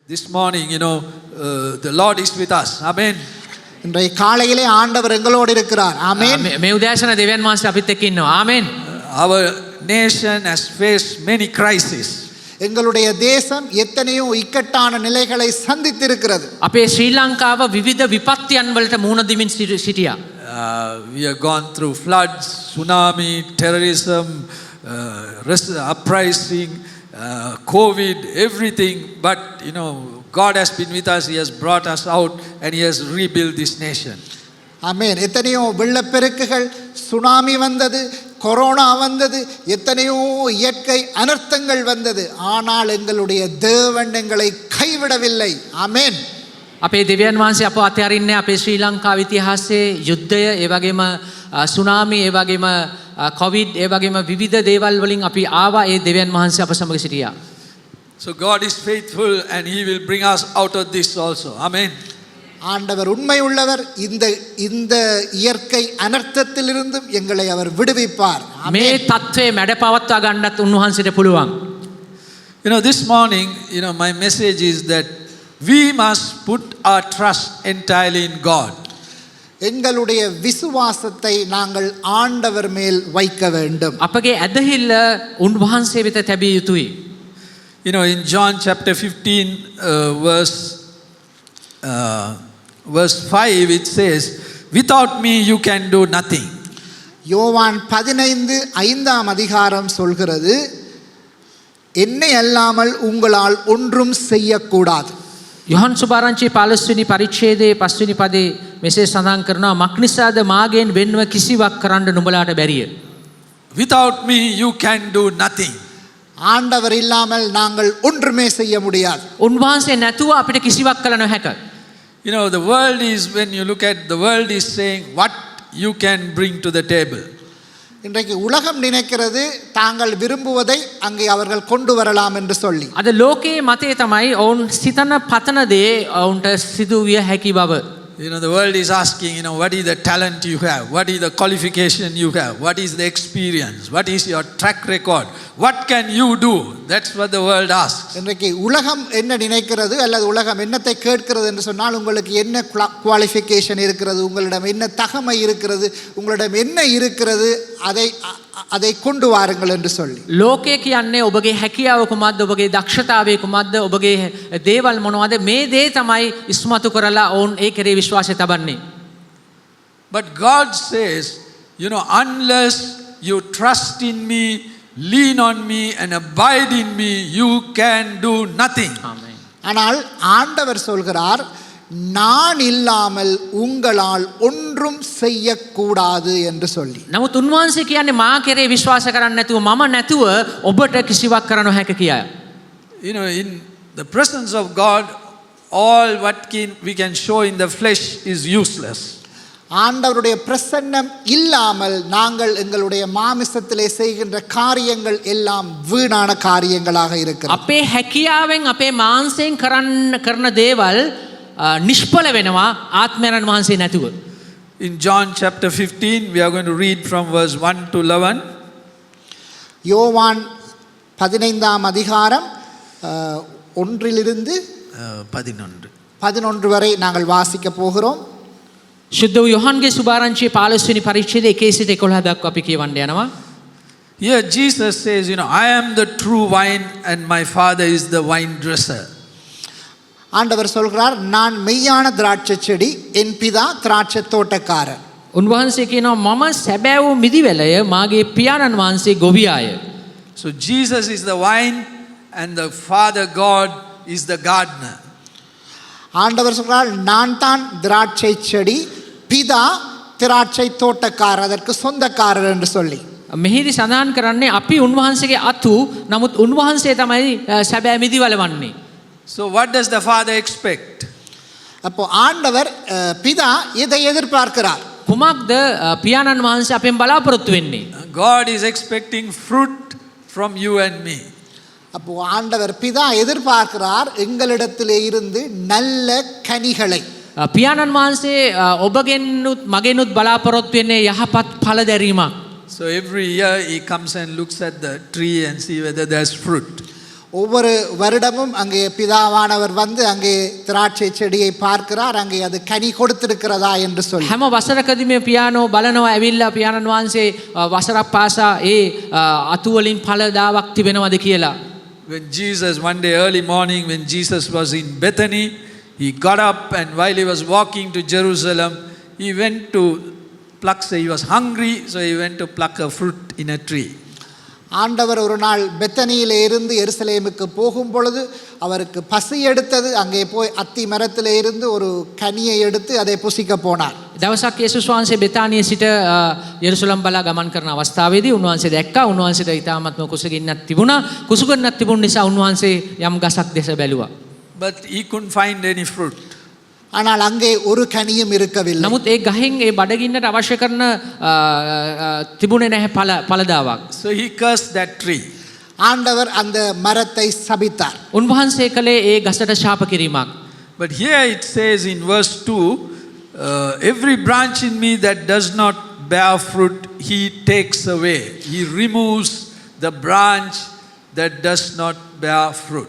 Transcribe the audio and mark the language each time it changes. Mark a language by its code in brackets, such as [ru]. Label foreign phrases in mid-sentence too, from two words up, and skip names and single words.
[en] This morning, the Lord is with us. Amen. [ta] இன்றைய காலையிலே ஆண்டவர் எங்களோடு இருக்கிறார். ஆமென். [si] මේ උදෑසන දෙවියන් වහන්සේ අපිත් එක්ක ඉන්නවා. ආමෙන්. [en] Our nation has faced many crises. [ta] எங்களுடைய தேசம் எத்தனையோ இக்கட்டான நிலைகளை சந்தித்திருக்கிறது. [si] අපේ ශ්‍රී ලංකාව විවිධ විපත්තියන් වලට මුහුණ දෙමින් සිටියා. [en] We have gone through floods, tsunami, terrorism, uprising, COVID, everything. But God has been with us. He has brought us out and He has rebuilt this nation. [ta] ஆமென். எத்தனையோ வெள்ளப்பெருக்குகள், சுனாமி வந்தது, கொரோனா வந்தது, எத்தனையோ இயற்கை அனர்த்தங்கள் வந்தது. ஆனால் எங்களுடைய தேவன் எங்களை கைவிடவில்லை. ஆமென். [si] අපේ දෙවියන් වහන්සේ අප අතහරින්නේ අපේ ශ්‍රී ලංකාව ඉතිහාසයේ යුද්ධය, ඒ වගේම සුනාමි, ඒ වගේම කොවිඩ්, ඒ වගේම විවිධ දේවල් වලින් අපි ආවා. ඒ දෙවියන් වහන්සේ අප සමග සිටියා. [en] So God is faithful and He will bring us out of this also. Amen. [ta] ஆண்டவர் உண்மை உள்ளவர். இந்த இயற்கை அனர்த்தத்திலிருந்தும் எங்களை அவர் விடுவிப்பார். [si] මේ தත්ත්වය මැඩ පවත්වා ගන්නත් උන්වහන්සේට පුළුවන්. [en] This morning, my message is that we must put our trust entirely in God. [ta] எங்களுடைய விசுவாசத்தை நாங்கள் ஆண்டவர் மேல் வைக்க வேண்டும். [si] අපගේ ඇදහිල්ල උන්වහන්සේ වෙත තැබිය යුතුයි. [en] In John chapter 15 verse 5 it says, without me you can do nothing. [ta] யோவான் 15:5 அதிகாரம் சொல்கிறது, என்னை அல்லாமல் உங்களால் ஒன்றும் செய்யக்கூடாது. [si] යොහන් සුභාරංචි 15 වෙනි පරිච්ඡේදයේ 5 වෙනි පදේ මෙසේ සඳහන් කරනවා, මක්නිසාද මාගෙන් වෙන්ව කිසිවක් කරන්න නුඹලාට බැරිය. [en] Without me you can do nothing. [ta] ஆண்டவர் இல்லாமல் நாங்கள் ஒன்றுமே செய்ய முடியாது. [si] උන්වහන්සේ නැතුව අපිට කිසිවක් කළ නොහැක. [en] The world is, when you look at the world is saying what you can bring to the table. [ta] இன்றைக்கு உலகம் நினைக்கிறது தாங்கள் விரும்புவதை அங்கே அவர்கள் கொண்டு வரலாம் என்று சொல்லி. [si] අද ලෝකයේ මතය තමයි ඔවුන් සිතන පතන දේ ඔවුන්ට සිදු විය හැකි බව. [en] The world is asking, what is the talent you have? What is the qualification you have? What is the experience? What is your track record? What can you do? That's what the world asks. [ta] இன்றைக்கு உலகம் என்ன நினைக்கிறது அல்லது உலகம் என்னத்தை கேட்கிறது என்று சொன்னால், உங்களுக்கு என்ன குவாலிஃபிகேஷன் இருக்கிறது, உங்களிடம் என்ன தகமை இருக்கிறது, உங்களிடம் என்ன இருக்கிறது, அதை கொண்டு வாருங்கள் என்று சொல்லி. [si] ලෝකය කියන්නේ ඔබගේ හැකියාව කුමක්ද, ඔබගේ දක්ෂතාවය කුමක්ද, ඔබගේ දේවල් මොනවද, මේ දේ තමයි ඉස්මතු කරලා ඔවුන් ඒ කෙරේ විශ්වාසය තබන්නේ. [en] But God says, unless you trust in me, lean on me and abide in me, you can do nothing. Amen. [ta] ஆனால் ஆண்டவர் சொல்கிறார், நான் இல்லாமல் உங்களால் ஒன்றும் செய்யக்கூடாது என்று சொல்லி. [si] නමුත් උන්වහන්සේ කියන්නේ මා කෙරේ විශ්වාස කරන්නේ නැතුව, මම නැතුව ඔබට කිසිවක් කර නොහැක කියා. [en] In the presence of God, all what we can show in the flesh is useless. [ta] ஆண்டவருடைய பிரசன்னம் இல்லாமல் நாங்கள் எங்களுடைய மாமிசத்திலே செய்கின்ற காரியங்கள் எல்லாம் வீணான காரியங்களாக இருக்கிறது. [si] අපේ හැකියාවෙන් අපේ මාංශයෙන් කරන දේවල් නිෂ්ඵල වෙනවා ආත්මයන් වහන්සේ නැතුව. [en] In John chapter 15 we are going to read from verse 1 to 11. [ta] யோவான் 15 அதிகாரம் 1 11 வரை நாங்கள் வாசிக்க போகிறோம். [si] ශුද්ධ වූ යොහන්ගේ සුභාරංචියේ 15 වෙනි පරිච්ඡේදයේ 1 සිට 11 දක්වා අපි කියවන්න යනවා. [en] Here Jesus says, I am the true vine and my Father is the vine dresser. [ta] ஆண்டவர் சொல்கிறார், நான் மெய்யான திராட்சை செடி, என் பிதா திராட்சை தோட்டக்காரர். [si] උන්වහන්සේ කියනවා, මම සැබෑ වූ මිදිවැලය, මාගේ පියාණන් වහන්සේ ගොවියාය. [en] So Jesus is the vine and the Father God is the gardener. [ta] ஆண்டவர் சொல்கிறார், நான் தான் திராட்சை செடி, பிதா திராட்சை தோட்டக்காரர், அதற்கு சொந்தக்காரர் என்று சொல்லி. [si] මෙහිදී සඳහන් කරන්නේ අපි උන්වහන්සේගේ අතු, නමුත් උන්වහන්සේ තමයි සැබෑ මිදිවැල වන්නේ. [en] So what does the Father expect? [ta] அப்போ ஆண்டவர் பிதா இதை எதிர்பார்க்கிறார். [si] කුමක්ද පියාණන් වහන්සේ අපෙන් බලාපොරොත්තු වෙන්නේ? [en] God is expecting fruit from you and me. [ta] அப்போ ஆண்டவர் பிதா எதிர்பார்க்கிறார் எங்களிடத்திலே இருந்து நல்ல கனிகளை. [si] පියාණන් වහන්සේ ඔබගෙනුත් මගෙනුත් බලාපොරොත්තු වෙන්නේ යහපත් ඵල දැරීමක්. [en] So every year he comes and looks at the tree and see whether there's fruit. [ta] ஒவ்வொரு வருடமும் அங்கே பிதாவானவர் வந்து அங்கே திராட்சை செடியை பார்க்கிறார், அங்கே அது கனி கொடுத்திருக்கிறதா என்று சொல்லி. [si] හැම වසරකදී මේ පියානෝ බලනවා ඇවිල්ලා පියාණන් වහන්සේ වසරක් පාසා ඒ අතු වලින් ඵලදාවක් තිබෙනවද කියලා. [en] When Jesus, one day early morning, when Jesus was in Bethany, he got up and while he was walking to Jerusalem, he went to pluck, so he was hungry, so he went to pluck a fruit in a tree. [ta] ஆண்டவர் ஒரு நாள் பெத்தனியிலே இருந்து எருசலேமுக்கு போகும் பொழுது அவருக்கு பசி எடுத்தது. அங்கே போய் அத்தி மரத்திலே இருந்து ஒரு கனியை எடுத்து அதை புசிக்க போனார். [si] දවසක් යේසුස් වහන්සේ බෙතානියේ සිට යෙරුසලම් බලා ගමන් කරන අවස්ථාවේදී උන්වහන්සේ දැක්කා උන්වහන්සේට ඊටාත්ම කුසගින්නක් තිබුණා. කුසගින්නක් තිබුණ නිසා උන්වහන්සේ යම් ගසක් දෙස බැලුවා. [en] But he couldn't find any fruit. [ta] ஆனால் அங்கே ஒரு கனியும் இருக்கவில்லை. [si] නමුත් ඒ ගහෙන් ඒ බඩගින්නට අවශ්‍ය කරන තිබුණේ නැහැ ඵලදාවක්. [en] So he cursed that tree. [ta] ஆண்டவர் அந்த மரத்தை சபித்தார். [si] උන්වහන්සේ කළේ ඒ ගසට ශාප කිරීමක්. [en] But here it says in verse 2, every branch in me that does not bear fruit, he takes away. He removes the branch that does not bear fruit.